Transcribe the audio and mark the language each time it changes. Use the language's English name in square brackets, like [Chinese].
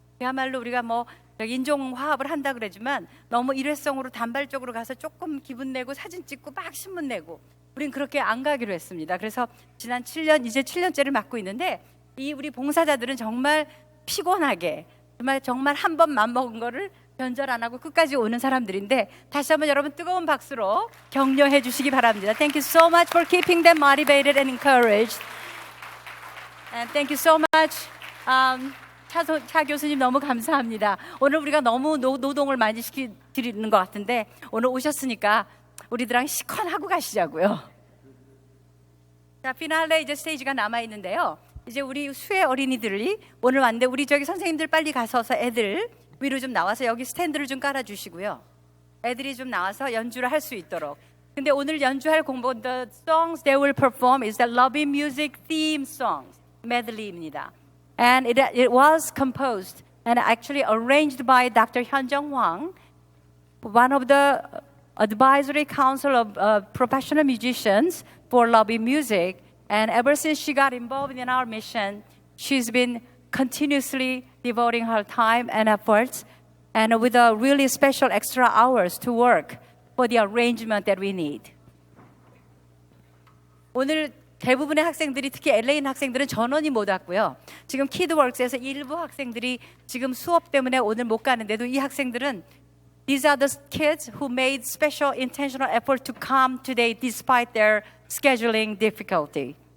[Korean] 그야말로 우리가 뭐 인종 화합을 한다 그러지만 너무 일회성으로 단발적으로 가서 조금 기분 내고 사진 찍고 막 신문 내고, 우린 그렇게 안 가기로 했습니다. 그래서 지난 7년, 이제 7년째를 맡고 있는데, 이 우리 봉사자들은 정말 피곤하게 정말 한 번 맘먹은 거를 변절 안 하고 끝까지 오는 사람들인데, 다시 한번 여러분 뜨거운 박수로 격려해 주시기 바랍니다. [English] Thank you so much for keeping them motivated and encouraged. And thank you so much. [Korean] 차 교수님 너무 감사합니다. 오늘 우리가 너무 노동을 많이 시키는 것 같은데, 오늘 오셨으니까 우리들랑 시컨하고 가시자고요. 자, 피날레 이제 스테이지가 남아 있는데요. 이제 우리 수혜 어린이들이 오늘 왔는데, 우리 저기 선생님들 빨리 가서서 애들 위로 좀 나와서 여기 스탠드를 좀 깔아주시고요. 애들이 좀 나와서 연주를 할 수 있도록. 근데 오늘 연주할 곡은 [English] The songs they will perform is the loving music theme songs medley입니다. And it was composed and actually arranged by Dr. Hyunjung Hwang, one of the advisory council of professional musicians for Love in Music. And ever since she got involved in our mission, she's been continuously devoting her time and efforts, and with a really special extra hours to work for the arrangement that we need. [Korean] 오늘 대부분의 학생들이, 특히 LA인 학생들은 전원이 못 왔고요. 지금 키드웍스에서 일부 학생들이 지금 수업 때문에 오늘 못 가는데도 이 학생들은 [English] these are the kids who made special intentional effort to come today despite their scheduling difficulty.